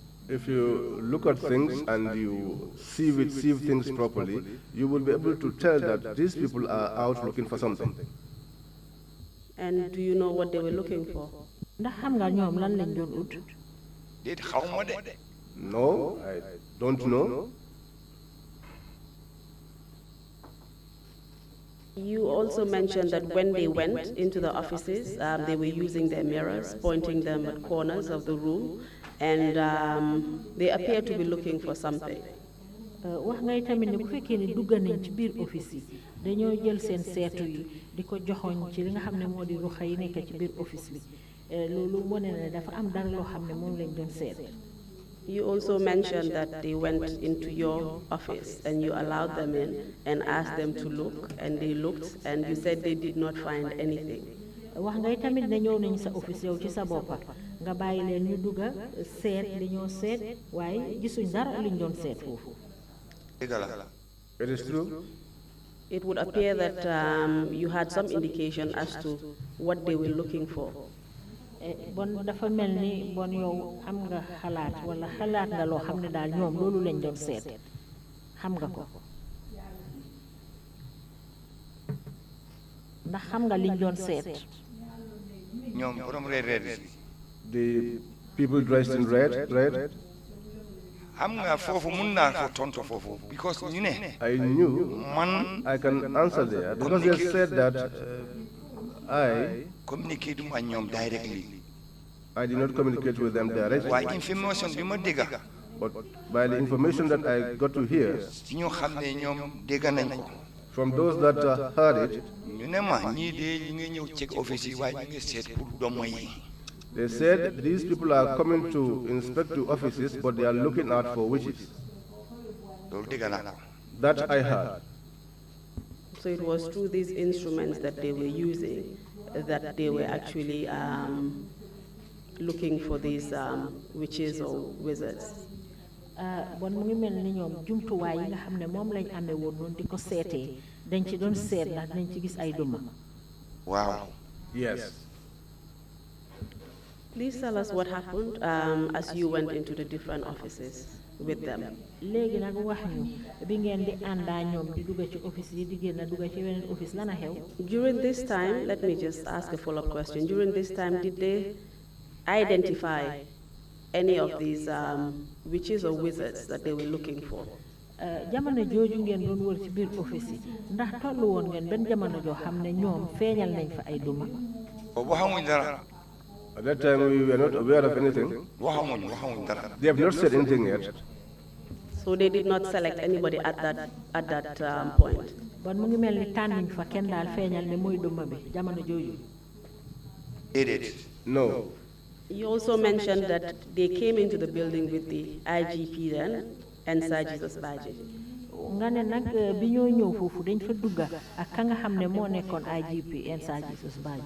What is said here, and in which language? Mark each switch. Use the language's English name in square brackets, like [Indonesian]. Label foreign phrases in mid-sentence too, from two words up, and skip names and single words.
[English] If you look at things and you see things properly, you will be able to tell that these people are out looking for something. And do you know what they were looking for? [Wolof] Ndax xam nga ñoom lan lañ doon ut? Déet xawma de. [English] No, I don't know. You also mentioned that when they went into the offices, they were using their mirrors, pointing them at corners of the room, and they appear to be looking for something. [Wolof] Wax ngay tamit ne bu fekkee ne dugg nañ ci biir office yi dañoo jël seen seetu yi di ko joxoñ ci li nga xam ne moo di ruxa yi nekk ci biir office bi loolu wane na dafa am dara loo xam ne moom lañ doon seet. [English] You also mentioned that they went into your office and you allowed them in and asked them to look, and they looked, and you said they did not find anything. [Wolof] Wax ngay tamit ne ñëw nañ sa office yow ci sa boppa nga bàyyi leen ñu dugga seet li ñoo seet waaye gisuñ dara luñ doon seet foofu. [English] It is true. It would appear that you had some indication as to what they were looking for. [Wolof] Bon dafa mel ni bon yow am nga xalaat wala xalaat nga loo xam ne daal ñoom loolu lañ doon seet xam nga ko. ndax xam nga liñ doon seet ñoom borom red [English] The people dressed in red. [Wolof] am nga foofu mun naa ko tontu foofu because ñu ne [English] I knew [Wolof] man [English] I can answer there because they said that I [Wolof] communicate ak ñoom directly [English] did not communicate with them directly. [Wolof] waaye information bi ma dégga [English] But by the information that I got to hear [Wolof] ci ñoo xam ne ñoom dégga nañ ko [English] from those that heard it, [Wolof] ñu ne ma ñii de ñu ngi ñëw check office yi waaye ñu ngi seet pour domo yi [English] they said these people are coming to inspect the offices, but they are looking out for witches. [Wolof] loolu dégga naa ko [English] That I heard. So it was through these instruments that they were using that they were actually looking for these witches or wizards. [Wolof] bon mu ngi mel ni ñoom jumtuwaay yi nga xam ne moom lañ amee woon noonu di ko seetee dañ ci doon seet ndax dañ ci gis ay duma waaw [English] Yes. Please tell us what happened as you went into the different offices with them. [Wolof] léegi nag wax ñu bi ngeen di àndaa ñoom di dugg ci office yi di génn dugg ci weneen office lan a xew [English] During this time, let me just ask a follow-up question. During this time, did they identify any of these witches or wizards that they were looking for? [Wolof] jamono jooju ngeen doon wër ci biir office yi ndax tollu woon ngeen benn jamono joo xam ne ñoom feeñal nañ fa ay duma boobu xamuñ dara [English] At that time, we were not aware of anything. [Wolof] waxamuñ dara [English] They have not said anything yet. So they did not select anybody at that point. [Wolof] bon mu ngi mel ni tànnuñ fa kenn daal feeñal ne mooy duma bi jamono jooju déedéet [English] No. You also mentioned that they came into the building with the IGP then and Sir Jesus Baji. [Wolof] nga ne nag bi ñoo ñëw foofu dañ fa dugga ak ka nga xam ne moo nekkoon IGP Ensa Jesus Badji